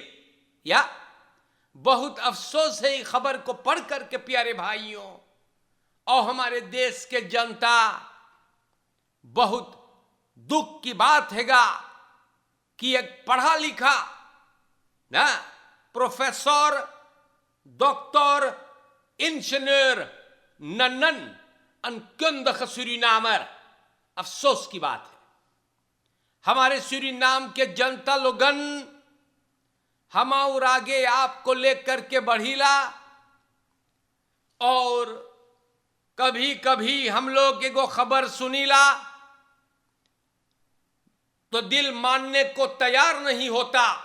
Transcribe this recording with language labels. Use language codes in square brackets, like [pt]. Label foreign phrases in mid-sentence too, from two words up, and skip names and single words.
[hns] या बहुत अफसोस है खबर को पढ़ करके प्यारे भाइयों और हमारे देश के जनता, बहुत दुख की बात हैगा कि एक पढ़ा लिखा ना प्रोफेसर डॉक्टर इंजीनियर नन्नन [nl] een kundige Surinamer, [hns] अफसोस की बात है। हमारे सूरीनाम के जनता लोगन हम और आगे आपको लेकर के बढ़ीला और कभी कभी हम लोग एगो खबर सुनीला तो दिल मानने को तैयार नहीं होता।